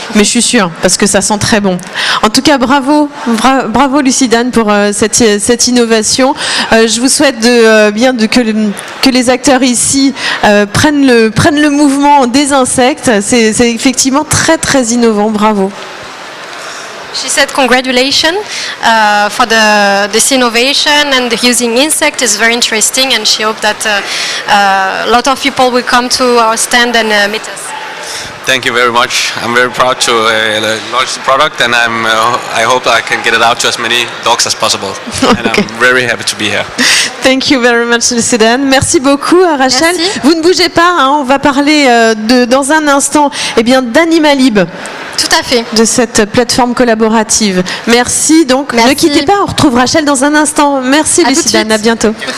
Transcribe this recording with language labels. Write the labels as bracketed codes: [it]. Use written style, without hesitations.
[fr] Mais je suis sûre parce que ça sent très bon. En tout cas, bravo Lucidane pour cette innovation. Je vous souhaite que les acteurs ici prennent le mouvement des insectes. C'est effectivement très très innovant. Bravo. [en] She said congratulations for this innovation, and using insect is very interesting, and she hoped that a lot of people will come to our stand and meet us. Thank you very much. I'm very proud to launch the product, and I hope I can get it out to as many dogs as possible. Okay. And I'm very happy to be here. Thank you very much, Lucidane. [fr] Merci beaucoup, [en] Rachel. [fr] Merci. Vous ne bougez pas, hein, on va parler dans un instant d'Animalib. Tout à fait. De cette plateforme collaborative. Merci. Donc, ne quittez pas, on retrouve Rachel dans un instant. Merci, Lucidane. À bientôt.